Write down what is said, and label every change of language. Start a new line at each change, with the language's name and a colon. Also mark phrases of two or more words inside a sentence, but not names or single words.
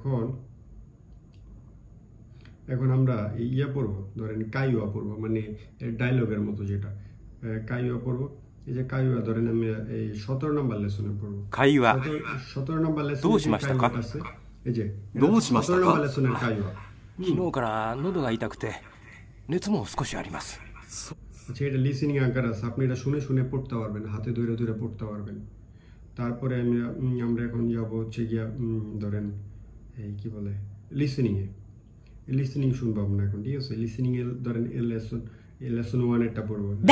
Bangla: এখন আমরা ইয়া পড়বো, ধরেন কাইওয়া পড়বো, মানে ডায়লগের মতো যেটা কাইওয়া পড়বো। এই যে কাইওয়া ধরেন আমি এই 17 নম্বর লেসনে পড়বো। 17 নম্বর লেসনে আছে, এই যে 17 নম্বর লেসনের কাইওয়া।
Japanese: 昨日から喉が痛くて熱も少しあります。
Bangla: আচ্ছা, এটা লিসেনিং আকার আছে, আপনি এটা শুনে শুনে পড়তে পারবেন, হাতে ধরে ধরে পড়তে পারবেন। তারপরে আমরা এখন যাবো হচ্ছে গিয়া ধরেন এই কি বলে লিসেনিংয়ে। লিসেনিং শুনবো আমরা এখন, ঠিক আছে? লিসেনিং এর ধরেন লেসন 1-এরটা পড়বো।